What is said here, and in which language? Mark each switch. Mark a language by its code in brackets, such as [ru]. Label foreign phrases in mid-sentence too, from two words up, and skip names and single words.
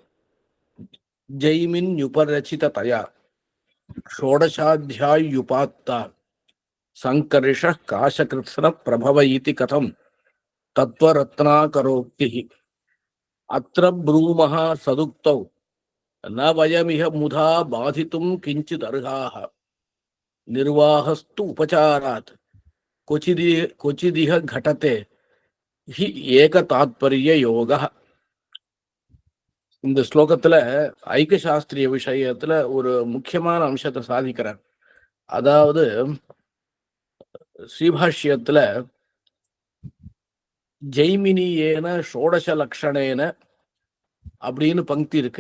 [sa] जैमिन्युपरचिततया षोडशाध्यायुपात्ता संकर्षः काशकृत्स्न प्रभव इति कथं तत्त्वरत्नाकरोक्तिः अत्र ब्रूमः सदुक्तौ न वयमिह मुधा बाधितुं किञ्चिदर्हाः निर्वाहस्तु उपचारात् क्वचिदिह घटते हि एकतात्पर्य योगः. [ta] இந்த ஸ்லோகத்துல ஐக்கிய சாஸ்திரிய விஷயத்துல ஒரு முக்கியமான அம்சத்தை சாதிக்கிறார். அதாவது ஸ்ரீபாஷ்யத்துல [sa] जैमिनीयेन षोडश लक्षणेन [ta] அப்படின்னு பங்கி இருக்கு.